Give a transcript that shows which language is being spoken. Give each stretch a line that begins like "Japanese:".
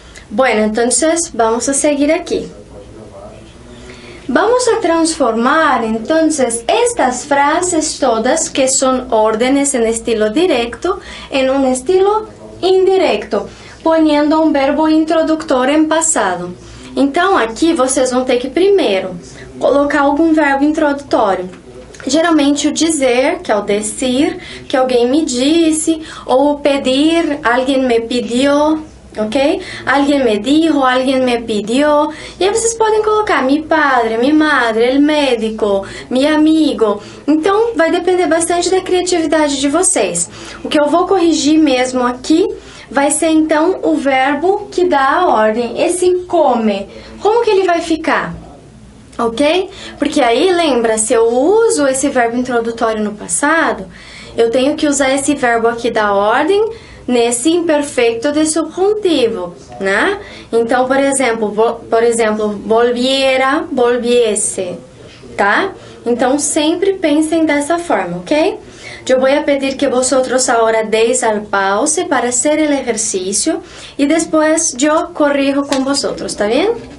Spanish: Bueno, entonces vamos a seguir aquí. Vamos a transformar entonces estas frases todas que son órdenes en estilo directo en un estilo indirecto, poniendo un verbo introductor
Portuguese: em passado. Então aqui vocês vão ter que primeiro colocar algum verbo introdutório. Geralmente o dizer, que é o decir, que alguém me disse, ou o pedir, alguém me pediu. Ok? Alguém me dijo, alguém me pediu. E aí vocês podem colocar
Spanish: mi padre, mi madre, el médico, mi amigo.
Portuguese: Então vai depender bastante da criatividade de vocês. O que eu vou corrigir mesmo aqui vai ser então o verbo que dá a ordem. Esse come, como que ele vai ficar? Ok? Porque aí lembra, se eu uso esse verbo introdutório no passado, eu tenho que usar esse verbo aqui da ordem nesse imperfecto de subjuntivo, né? Então, por exemplo, volviera, volviese, tá? Então, sempre pensem dessa forma, ok? Eu vou pedir que
Spanish: vosotros ahora deis al pause para hacer el ejercicio y después yo corrijo con vosotros, ¿está bien?